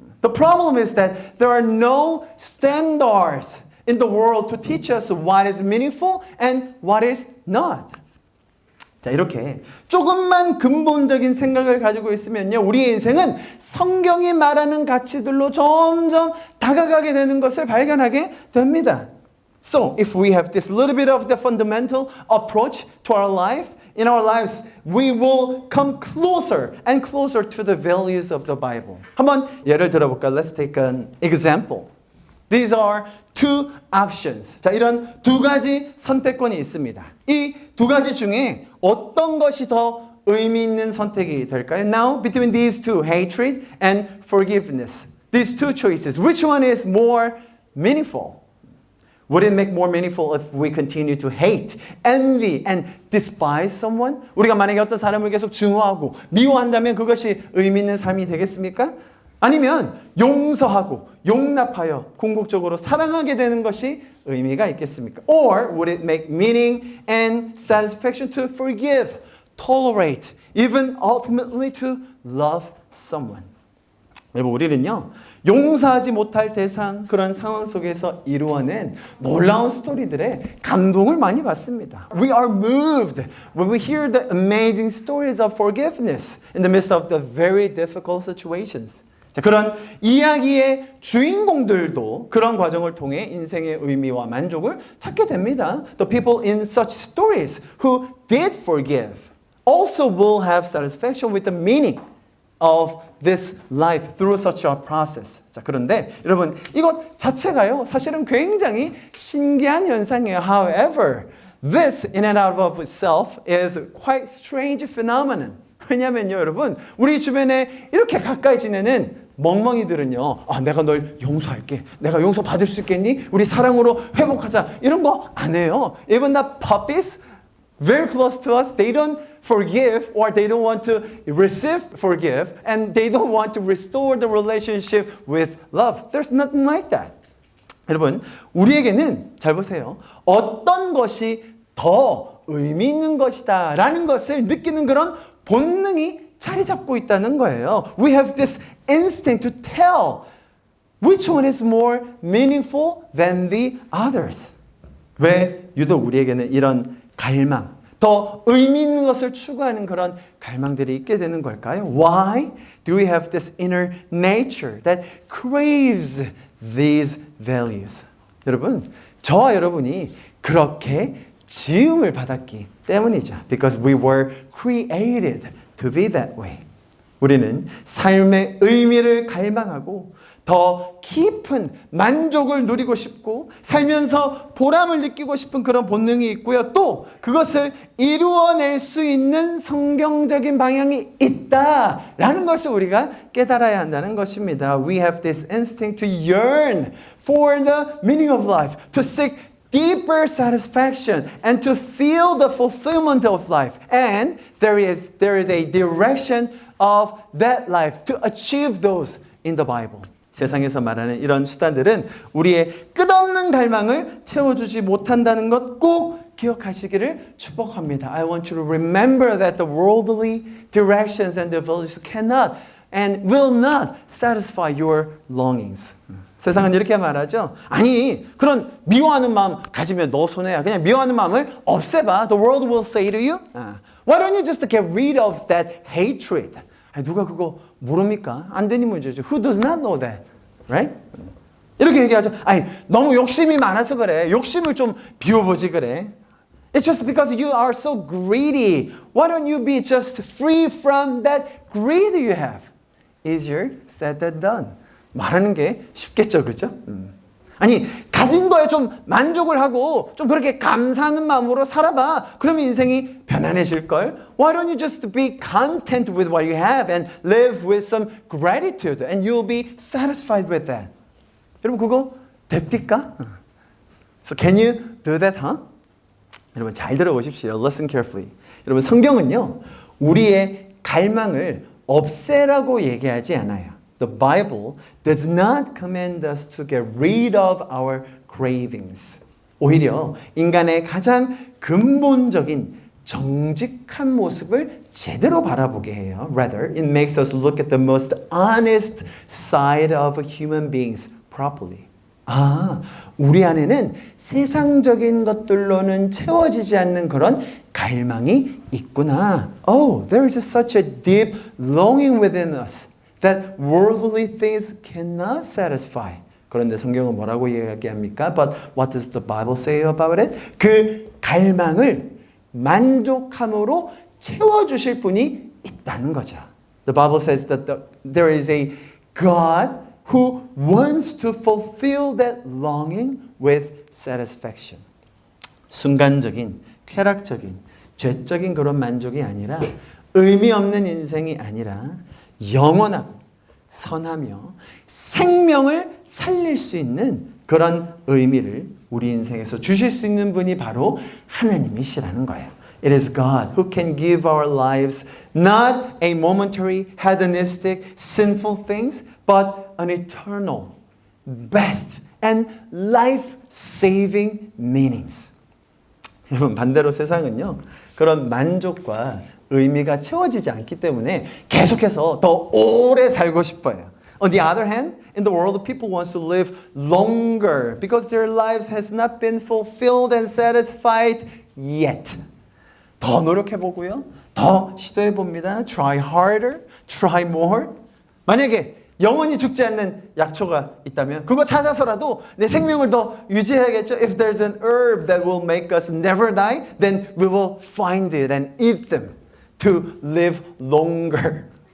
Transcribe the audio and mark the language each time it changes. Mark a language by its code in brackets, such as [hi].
[en] The problem is that there are no standards in the world to teach us what is meaningful and what is not. [ko] 자, 이렇게 조금만 근본적인 생각을 가지고 있으면요, 우리의 인생은 성경이 말하는 가치들로 점점 다가가게 되는 것을 발견하게 됩니다. [en] So, if we have this little bit of the fundamental approach to our life, in our lives, we will come closer and closer to the values of the Bible. [ko] 한번 예를 들어볼까요? [en] Let's take an example. These are two options. [ko] 자, 이런 두 가지 선택권이 있습니다. 이 두 가지 중에 어떤 것이 더 의미 있는 선택이 될까요? [en] Now, between these two, hatred and forgiveness. These two choices, which one is more meaningful? Would it make more meaningful if we continue to hate, envy, and despise someone? [ko] 우리가 만약에 어떤 사람을 계속 증오하고 미워한다면 그것이 의미 있는 삶이 되겠습니까? 아니면 용서하고 용납하여 궁극적으로 사랑하게 되는 것이 의미가 있겠습니까? [en] Or would it make meaning and satisfaction to forgive, tolerate, even ultimately to love someone? [ko] 여러분, 우리는요, 용서하지 못할 대상, 그런 상황 속에서 이루어낸 놀라운 스토리들에 감동을 많이 받습니다. [en] We are moved when we hear the amazing stories of forgiveness in the midst of the very difficult situations. [ko] 자, 그런 이야기의 주인공들도 그런 과정을 통해 인생의 의미와 만족을 찾게 됩니다. [en] The people in such stories who did forgive also will have satisfaction with the meaning of this life through such a process. [ko] 자, 그런데 여러분 이것 자체가요 사실은 굉장히 신기한 현상이에요. [en] However, this in and out of itself is quite strange phenomenon. [ko] 왜냐면요 여러분 우리 주변에 이렇게 가까이 지내는 멍멍이들은요 내가 널 용서할게, 내가 용서 받을 수 있겠니? 우리 사랑으로 회복하자, 이런 거 안 해요. [en] Even the puppies very close to us, they don't forgive or they don't want to forgive and they don't want to restore the relationship with love. There's nothing like that. [ko] 여러분 우리에게는 잘 보세요. 어떤 것이 더 의미 있는 것이다 라는 것을 느끼는 그런 본능이 자리 잡고 있다는 거예요. [en] We have this instinct to tell which one is more meaningful than the others. [ko] 왜 유독 우리에게는 이런 갈망, 더 의미 있는 것을 추구하는 그런 갈망들이 있게 되는 걸까요? [en] Why do we have this inner nature that craves these values? [ko] 여러분, 저와 여러분이 그렇게 지음을 받았기 때문이죠. [en] Because we were created to be that way. [ko] 우리는 삶의 의미를 갈망하고 더 깊은 만족을 누리고 싶고 살면서 보람을 느끼고 싶은 그런 본능이 있고요. 또 그것을 이루어낼 수 있는 성경적인 방향이 있다라는 것을 우리가 깨달아야 한다는 것입니다. [en] We have this instinct to yearn for the meaning of life, to seek deeper satisfaction and to feel the fulfillment of life. And there is a direction of that life to achieve those in the Bible. [ko] 세상에서 말하는 이런 수단들은 우리의 끝없는 갈망을 채워주지 못한다는 것 꼭 기억하시기를 축복합니다. [en] I want you to remember that the worldly directions and the values cannot and will not satisfy your longings. [ko] 세상은 이렇게 말하죠. 아니, 그런 미워하는 마음 가지면 너 손해야. 그냥 미워하는 마음을 없애봐. [en] The world will say to you, why don't you just get rid of that hatred? [ko] 아니, 누가 그거 모릅니까? 안 되는 문제죠. [en] Who does not know that? Right? [ko] 이렇게 얘기하죠. 아니, 너무 욕심이 많아서 그래. 욕심을 좀 비워보지 그래. [en] It's just because you are so greedy. Why don't you be just free from that greed you have? Easier said than done. [ko] 말하는 게 쉽겠죠, 그죠? 아니, 가진 거에 좀 만족을 하고 좀 그렇게 감사하는 마음으로 살아봐. 그러면 인생이 편안해질걸? [en] Why don't you just be content with what you have and live with some gratitude and you'll be satisfied with that? [ko] 여러분, 그거 됩니까? [en] So can you do that, huh? [ko] 여러분, 잘 들어보십시오. [en] Listen carefully. [ko] 여러분, 성경은요, 우리의 갈망을 없애라고 얘기하지 않아요. [en] The Bible does not command us to get rid of our cravings. [ko] 오히려 인간의 가장 근본적인 정직한 모습을 제대로 바라보게 해요. [en] Rather, it makes us look at the most honest side of human beings properly. [ko] 우리 안에는 세상적인 것들로는 채워지지 않는 그런 갈망이 있구나. [en] Oh, there is such a deep longing within us that worldly things cannot satisfy. [ko] 그런데 성경은 뭐라고 이야기합니까? [en] But what does the Bible say about it? [ko] 그 갈망을 만족함으로 채워주실 분이 있다는 거죠. [en] The Bible says that there is a God who wants to fulfill that longing with satisfaction. [ko] 순간적인, 쾌락적인, 죄적인 그런 만족이 아니라 의미 없는 인생이 아니라 영원하고 선하며 생명을 살릴 수 있는 그런 의미를 우리 인생에서 주실 수 있는 분이 바로 하나님이시라는 거예요. [en] It is God who can give our lives not a momentary, hedonistic, sinful things, but an eternal, best, and life-saving meanings. [ko] 여러분, 반대로 세상은요, 그런 만족과 의미가 채워지지 않기 때문에 계속해서 더 오래 살고 싶어요. [en] On the other hand, in the world, people want to live longer because their lives has not been fulfilled and satisfied yet. [ko] 더 노력해보고요. 더 시도해봅니다. [en] Try harder, try more. [ko] 만약에 영원히 죽지 않는 약초가 있다면 그거 찾아서라도 내 생명을 더 유지해야겠죠. [en] If there's an herb that will make us never die, then we will find it and eat them to live longer.